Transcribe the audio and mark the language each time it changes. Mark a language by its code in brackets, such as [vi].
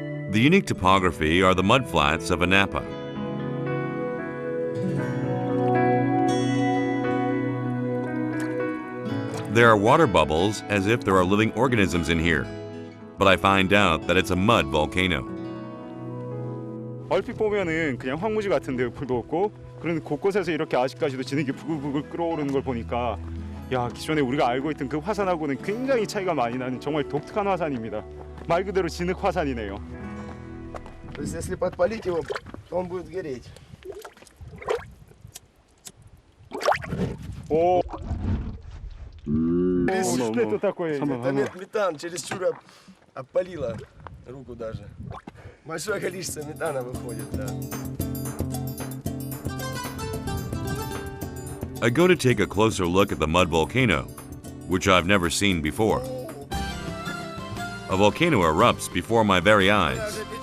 [en] The unique topography are the mudflats of Anapa. There are water bubbles as if there are living organisms in here, but I find out that it's a mud volcano. [ko] 얼핏 보면은 그냥 황무지 같은데 불도 없고 그런 곳곳에서 이렇게 아직까지도 진흙이 부글부글 끓어오르는 걸 보니까 야, 기존에 우리가 알고 있던 그 화산하고는 굉장히 차이가 많이 나는 정말 독특한 화산입니다. 말 그대로 진흙 화산이네요. [ru] То есть, если подпалить его, он будет гореть. 오. Что это такое? Это метан чересчур опалило руку даже. Большое количество метана выходит, да. [en] I go to take a closer look at the mud volcano, which I've never seen before. A volcano erupts before my very eyes.